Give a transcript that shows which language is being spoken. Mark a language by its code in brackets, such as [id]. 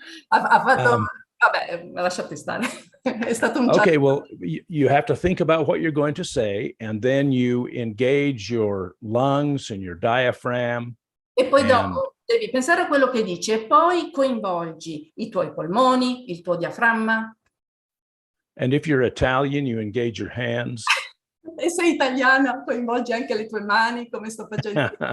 [it] Ha fatto, vabbè, lasciate stare. È stato un [en] okay, well, you have to think about what you're going to say, and then you engage your lungs and your diaphragm. [it] E poi dopo devi pensare a quello che dici e poi coinvolgi i tuoi polmoni, il tuo diaframma. [en] And if you're Italian, you engage your hands. [it] E sei italiana, coinvolgi anche le tue mani, come sto facendo.